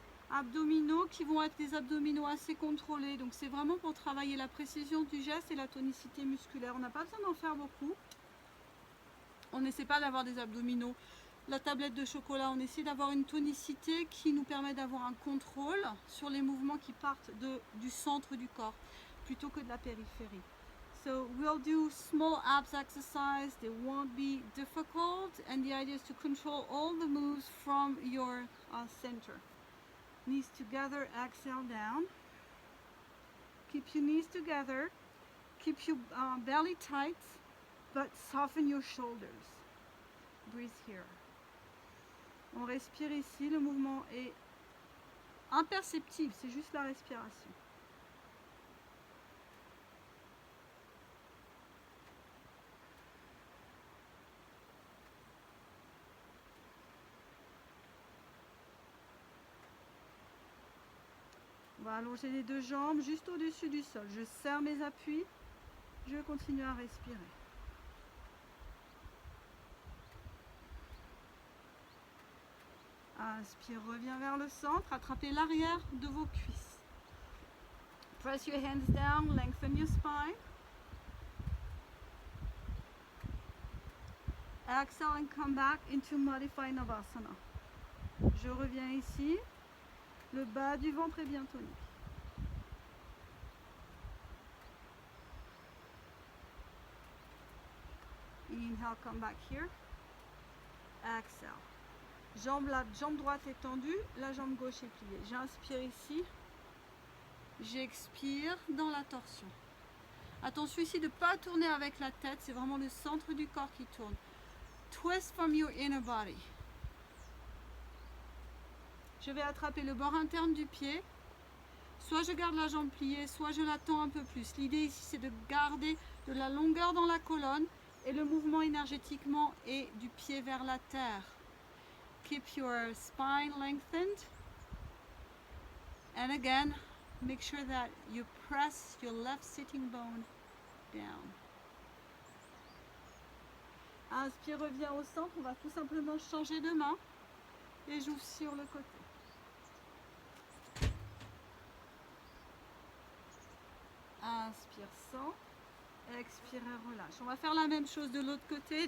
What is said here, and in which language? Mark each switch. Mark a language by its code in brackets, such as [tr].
[fr] Abdominaux qui vont être des abdominaux assez contrôlés. Donc c'est vraiment pour travailler la précision du geste et la tonicité musculaire. On n'a pas besoin d'en faire beaucoup. On n'essaie pas d'avoir des abdominaux. La tablette de chocolat, on essaie d'avoir une tonicité qui nous permet d'avoir un contrôle sur les mouvements qui partent du centre du corps plutôt que de la périphérie. [en] So we'll do small abs exercise. They won't be difficult, and the idea is to control all the moves from your center. Knees together, exhale down. Keep your knees together. Keep your belly tight, but soften your shoulders. Breathe here. [fr] On respire ici, le mouvement est imperceptible, c'est juste la respiration. On va allonger les deux jambes juste au-dessus du sol. Je serre mes appuis, je continue à respirer. Inspire, reviens vers le centre, attrapez l'arrière de vos cuisses. [en] Press your hands down, lengthen your spine. Exhale and come back into Modified Navasana. [fr] Je reviens ici. Le bas du ventre est bien tonique. [en] Inhale, come back here. Exhale. [fr] Jambe droite est tendue, la jambe gauche est pliée. J'inspire ici. J'expire dans la torsion. Attention ici de ne pas tourner avec la tête, c'est vraiment le centre du corps qui tourne. [en] Twist from your inner body. [fr] Je vais attraper le bord interne du pied. Soit je garde la jambe pliée, soit je la tends un peu plus. L'idée ici, c'est de garder de la longueur dans la colonne et le mouvement énergétiquement est du pied vers la terre. [en] Keep your spine lengthened. And again, Make sure that you press your left sitting bone down. [fr] Inspire, reviens au centre. On va tout simplement changer de main et j'ouvre sur le côté. Inspire, centre. Expire et relâche. On va faire la même chose de l'autre côté.